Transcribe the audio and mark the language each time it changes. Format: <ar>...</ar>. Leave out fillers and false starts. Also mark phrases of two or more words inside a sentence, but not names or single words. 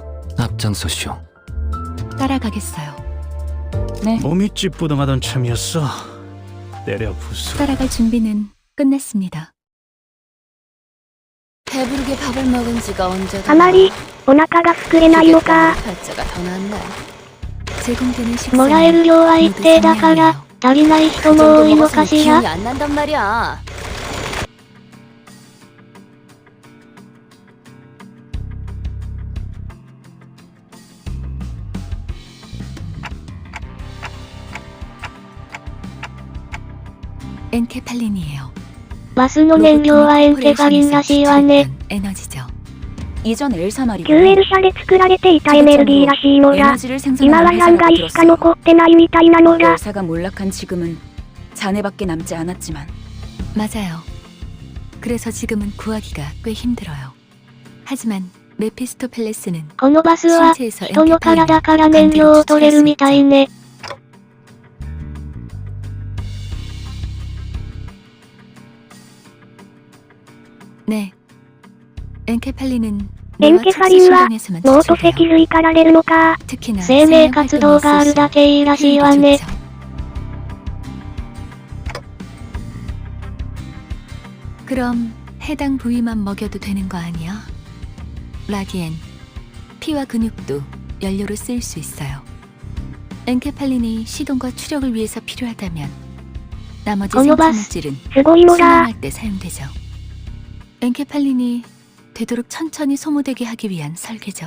<ko>앞장서시오. 따라가겠어요. 네, 몸이 찌뿌둥하던 참이었어. 때려 부수. 따라갈 준비는 끝냈습니다. 배부르게 밥을 먹은 지가 언제다.</ko> <ja>あまり、お腹が膨れないのか。</ja> <ko>팔자가 더 낫네. 제공되는 식사.</ko> <ja>もらえる量は一定だから、足りない人も多いのかしら。</ja> <ko>기운이 안 난단 말이야. 엔케팔린이에요.</ko> <ja>バスの燃料はエンケガリンらしいわね。</ja> <ko>에너지죠. 이전 엘사 말이고</ko> <ja>9L 社で作られていたエネルギーらしいのだ。</ja> <ko>에너지를</ko> <ja>今は</ja> <ko>생산하는</ko> <ja>3階</ja> <ko>회사가</ko> <ja>しか残ってないみたいなのだ。</ja> <ko>엘사가 몰락한 지금은 잔해밖에 남지 않았지만 맞아요. 그래서 지금은 구하기가 꽤 힘들어요. 하지만 메피스토펠레스는</ko> <ja>このバスは、</ja> <ko>신체에서</ko> <ja>人の体から燃料を取れるみたいね。</ja> <ko>네. 엔케팔린은</ko> <ja>エンケファリンは、脳と脊髄から出るのか。</ja> <ko>특히나</ko> <ja>生命活動があるだけいいらしいわね。</ja> <ko>그럼 해당 부위만 먹여도 되는 거 아니야? 라디엔, 피와 근육도 연료로 쓰일 수 있어요. 엔케팔린이 시동과 추력을 위해서 필요하다면 나머지 생체물질은</ko> <ja>すごいのだ。</ja> <ko>순환할 때 사용되죠. 엔케팔린이 되도록 천천히 소모되게 하기 위한 설계죠.</ko>